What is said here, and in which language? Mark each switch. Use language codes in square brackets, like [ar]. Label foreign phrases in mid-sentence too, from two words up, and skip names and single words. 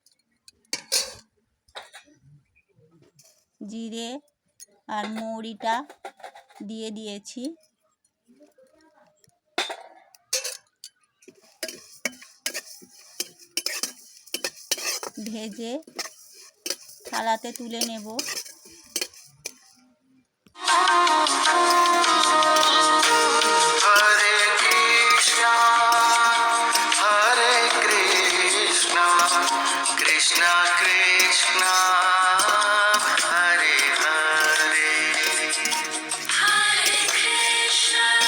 [bn] জিরে আর মৌরিটা দিয়ে দিয়েছি। ভেজে থালাতে তুলে নেব। [hi] हरे कृष्णा कृष्णा कृष्णा हरे हरे हरे कृष्णा